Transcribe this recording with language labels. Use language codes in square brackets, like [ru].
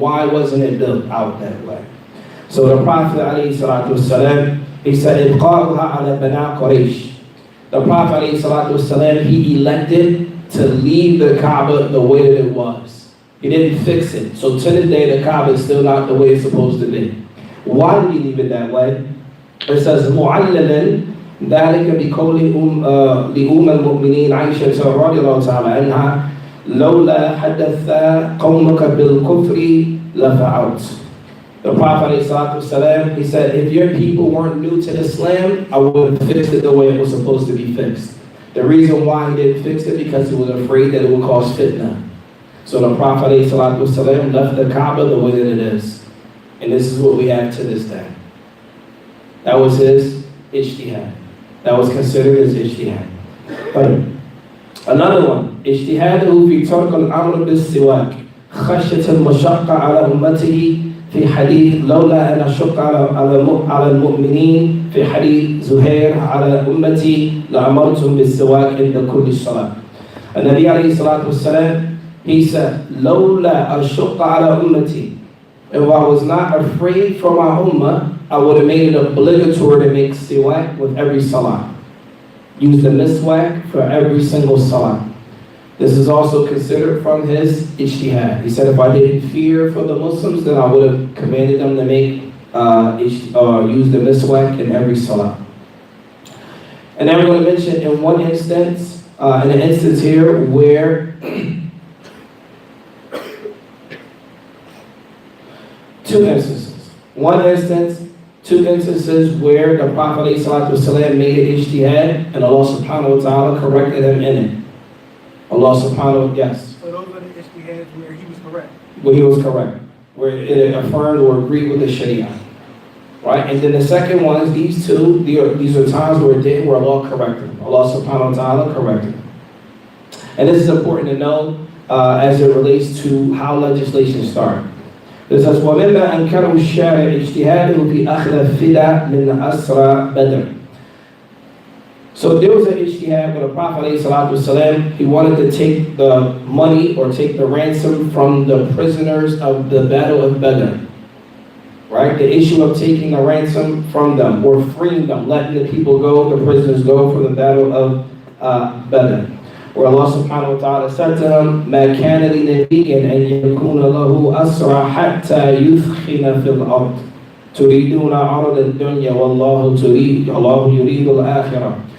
[en] Why wasn't it built out that way? So the Prophet ﷺ, he said, [ar] إِبْقَاؤُهَا عَلَى بَنَا قُرَيْشٍ. [en] The Prophet ﷺ, he elected to leave the Kaaba the way that it was. He didn't fix it. So to this day, the Kaaba is still not the way it's supposed to be. Why did he leave it that way? It says, [ar] مُعَلَّلًا ذلك بقول لأم المؤمنين عائشة رضي الله تعالى عنها لولا حدث قومك بالكفر لفعلت. [en] The Prophet ﷺ, he said, if your people weren't new to Islam, I would have fixed it the way it was supposed to be fixed. The reason why he didn't fix it because he was afraid that it would cause fitna. So the Prophet ﷺ left the Kaaba the way that it is. And this is what we have to this day. That was his ijtihad. That was considered as ijtihad. Another one, [ar] اجتهاده في ترك الأمر بالسواك خشية المشقة على أمته في حديث لولا أن أشق على المؤمنين في حديث زهير على أمتي لأمرتهم بالسواك عند كل صلاة. النبي عليه الصلاة والسلام, [en] he said, [ar] لولا أشق على أمتي. [en] If I was not afraid for my ummah, I would have made it obligatory to make siwak with every salah. Use the miswak for every single salah. This is also considered from his ijtihad. He said if I didn't fear for the Muslims, then I would have commanded them to make use the miswak in every salah. And then we're going to mention in one instance, in an instance here where two instances. One instance, two instances where the Prophet ﷺ made an ijtihad and Allah subhanahu wa ta'ala corrected him in it. Allah subhanahu wa ta'ala, yes. So those are the ijtihads where he was correct. Where he was correct. Where it affirmed or agreed with the Sharia. Right? And then the second one is these two, these are times where it didn't, where Allah corrected him. Allah subhanahu wa ta'ala corrected him. And this is important to know as it relates to how legislation starts. It says, [ar] وَمِمَّا أَنْكَرُوا الشَّارِعِ اجْتِهَادُهُ فِي أَخْذِ الفِّدَى مِنْ أَسْرَى بَدْرٍ. [en] So there was an ijtihad where the Prophet ﷺ, he wanted to take the money or take the ransom from the prisoners of the Battle of Badr. Right? The issue of taking the ransom from them or freeing them, letting the people go, the prisoners go from the Battle of Badr. Where Allah subhanahu wa ta'ala said to him, [ar] مَا كَانَ لِنَبِيٍّ أَن يَكُونَ لَهُ أَسْرَى حَتَّى يُثْخِنَ فِي الْأَرْضِ تُرِيدُونَ عَرَضَ الدُّنْيَا وَاللَّهُ يُرِيدُ الْآخِرَةَ.